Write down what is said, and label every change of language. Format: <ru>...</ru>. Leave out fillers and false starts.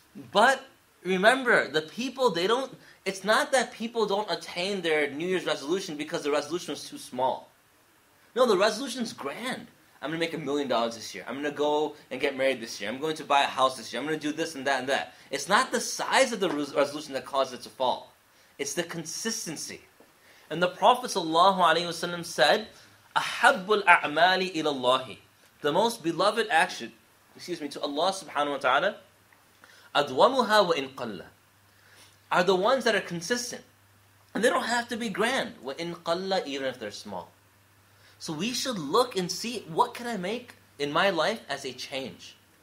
<en>But remember, the people, it's not that people don't attain their New Year's resolution because the resolution was too small. No, the resolution's grand. I'm going to make $1 million this year. I'm going to go and get married this year. I'm going to buy a house this year. I'm going to do this and that and that. It's not the size of the resolution that causes it to fall. It's the consistency. And the Prophet ﷺ said,</en> <ar>أَحَبُّ الْأَعْمَالِ إِلَى اللَّهِ.</ar> <en>The most beloved action, to Allah subhanahu wa ta'ala,</en> <ar>أَدْوَمُهَا وَإِنْ قَلَّ,</ar> <en>are the ones that are consistent. And they don't have to be grand.</en> <ar>وَإِنْ قَلَّ,</ar> <en>even if they're small. So we should look and see, what can I make in my life as a change?</en>